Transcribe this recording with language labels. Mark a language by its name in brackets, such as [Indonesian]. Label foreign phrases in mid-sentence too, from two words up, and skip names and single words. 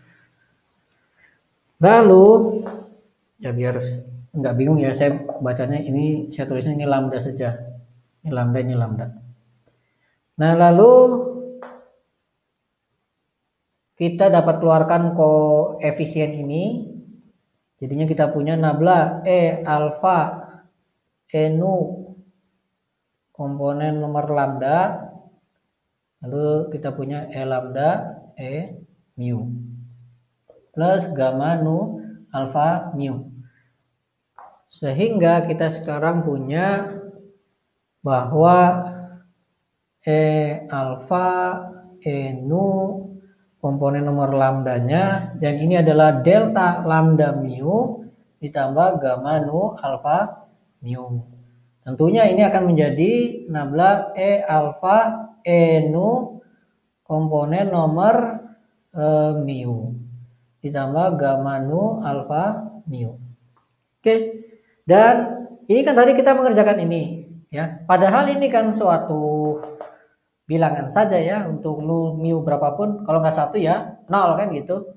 [Indonesian] Lalu ya biar nggak bingung ya, saya bacanya ini, saya tulisnya ini lambda saja. Ini lambda. Nah, lalu kita dapat keluarkan koefisien ini. Jadinya kita punya nabla E alfa E nu komponen nomor lambda. Lalu kita punya E lambda E mu plus gamma nu alfa mu. Sehingga kita sekarang punya bahwa E alfa E nu komponen nomor lambdanya, dan ini adalah delta lambda mu ditambah gamma nu alfa mu. Tentunya ini akan menjadi nabla E alfa E nu komponen nomor mu ditambah gamma nu alfa mu. Oke. Dan ini kan tadi kita mengerjakan ini ya. Padahal ini kan suatu bilangan saja ya, untuk nu mu berapapun, kalau nggak satu ya nol kan gitu.